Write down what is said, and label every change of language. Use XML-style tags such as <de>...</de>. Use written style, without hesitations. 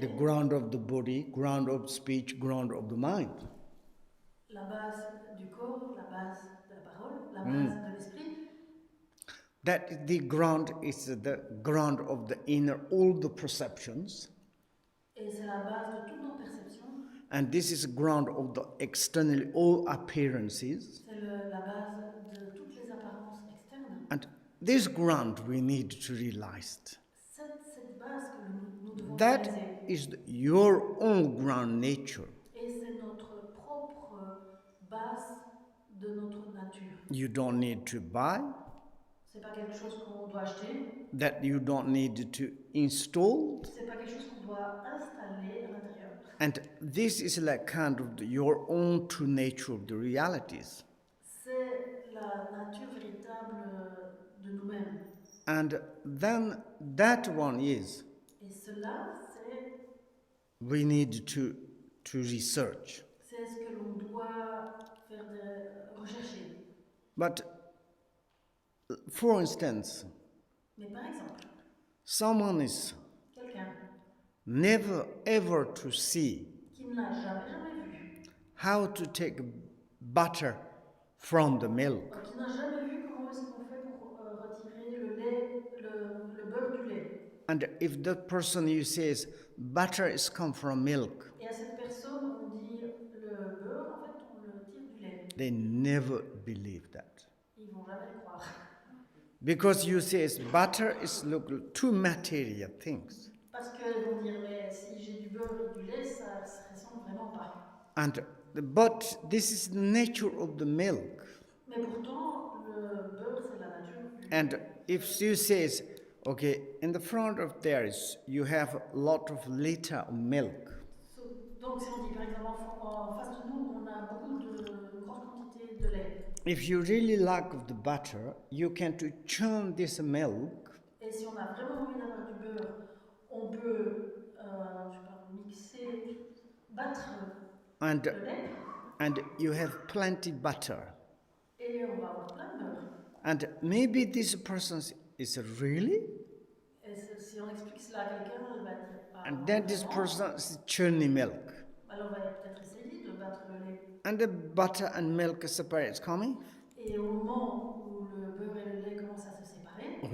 <en>the ground of the body, ground of speech, ground of the mind.</en> <fr>La base du corps, la base de la parole, la base de l'esprit.</fr> <en>That the ground is the ground of the inner, all the perceptions.</en> <fr>Et c'est la base de toutes nos perceptions.</fr> <en>And this is ground of the external, all appearances.</en> <fr>C'est la base de toutes les apparences externes.</fr> <en>And this ground we need to realize.</en> <fr>Cette base que nous devons</fr> <en>That</en> <fr>réaliser.</fr> <en>is your own ground nature.</en> <fr>Et c'est notre propre base de notre nature.</fr> <en>You don't need to buy.</en> <fr>C'est pas quelque chose qu'on doit acheter.</fr> <en>That you don't need to install.</en> <fr>C'est pas quelque chose qu'on doit installer à l'intérieur.</fr> <en>And this is like kind of your own true nature of the realities.</en> <fr>C'est la nature véritable de nous-mêmes.</fr> <en>And then that one is,</en> <fr>Et cela, c'est</fr> <en>we need to research.</en> <fr>c'est ce que l'on doit faire rechercher.</fr> <en>But for instance,</en> <fr>Mais par exemple,</fr> <en>someone is</en> <fr>quelqu'un</fr> <en>never ever to see</en> <fr>qui ne l'a jamais vu,</fr> <en>how to take butter from the milk.</en> <fr>qui n'a jamais vu comment est-ce qu'on fait pour retirer le lait, le beurre du lait.</fr> <en>And if that person you says butter is come from milk,</en> <fr>Et à cette personne, on dit le beurre, en fait, on le tire du lait.</fr> <en>they never believe that.</en> <fr>Ils vont jamais le croire.</fr> <en>Because you say butter is look two material things.</en> <fr>Parce qu'ils vont dire, mais si j'ai du beurre et du lait, ça ne se ressemble vraiment pas.</fr> <en>But this is the nature of the milk.</en> <fr>Mais pourtant, le beurre, c'est la nature du lait.</fr> <en>And if you says, okay, in the front of there is you have a lot of liter of milk.</en> <fr>Donc si on dit par exemple en face de nous, on a beaucoup une grosse quantité de lait.</fr> <en>If you really like the butter, you can to churn this milk.</en> <fr>Et si on a vraiment envie d'avoir du beurre, on peut mixer, battre le lait.</fr> <en>And you have plenty butter.</en> <fr>Et on va avoir plein de beurre.</fr> <en>And maybe this person is really?</en> <fr>Et si on explique cela à quelqu'un, elle va dire</fr> <en>And then this person is churning milk.</en> <fr>Alors on va peut-être essayer de battre le lait.</fr> <en>And the butter and milk separate coming.</en> <fr>Et au moment où le beurre et le lait commencent à se séparer.</fr>